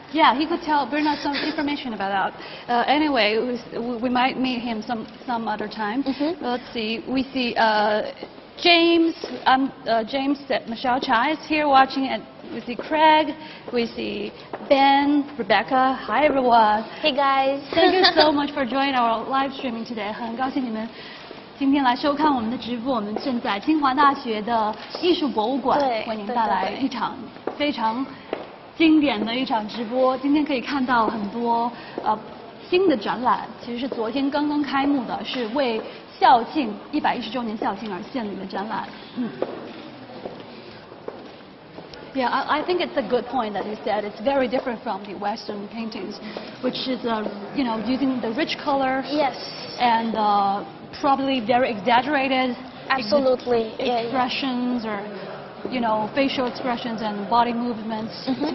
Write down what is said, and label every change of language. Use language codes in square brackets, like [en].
[en] Yeah, he could bring us some information about that. Anyway, we might meet him some other time. Let's see. We see James. James Michelle Chai is here watching at. We see Craig, we see Ben, Rebecca. Hi everyone. Hey guys. Thank you so much for joining our live streaming today. [zh] 很高兴你们今天来收看我们的直播。我们正在清华大学的艺术博物馆为您带来一场非常经典的一场直播。今天可以看到很多新的展览，其实是昨天刚刚开幕的，是为校庆110周年校庆而献礼的展览。 [en] Yeah, I think it's a good point that you said. It's very different from the Western paintings, which is, using the rich color. Yes. And probably very exaggerated. Absolutely. Expressions or, facial expressions and body movements.